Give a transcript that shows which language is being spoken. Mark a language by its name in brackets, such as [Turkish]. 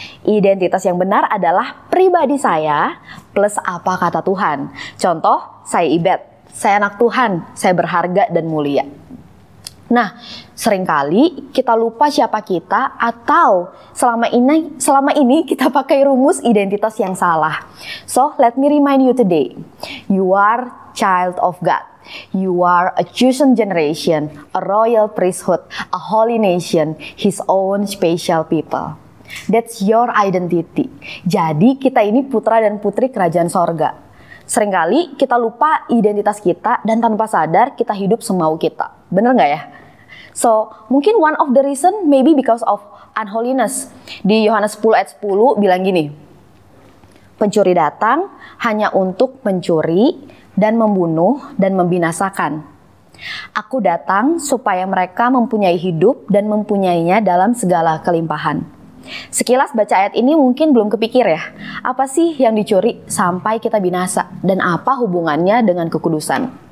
[Indonesian] Identitas yang benar adalah pribadi saya plus apa kata Tuhan. Contoh, saya Ibet. Saya anak Tuhan. Saya berharga dan mulia. Nah, seringkali kita lupa siapa kita atau selama ini kita pakai rumus identitas yang salah. [English] So, let me remind you today. You are child of God. You are a chosen generation, a royal priesthood, a holy nation, His own special people. That's your identity. [Indonesian] Jadi, kita ini putra dan putri kerajaan sorga. Seringkali kita lupa identitas kita dan tanpa sadar kita hidup semau kita. Bener nggak ya? [English] So, [Indonesian] mungkin [English] one of the reason maybe because of unholiness. [Indonesian] Di Yohanes 10 ayat 10 bilang gini, pencuri datang hanya untuk mencuri dan membunuh dan membinasakan. Aku datang supaya mereka mempunyai hidup dan mempunyainya dalam segala kelimpahan. Sekilas baca ayat ini mungkin belum kepikir ya, apa sih yang dicuri sampai kita binasa dan apa hubungannya dengan kekudusan?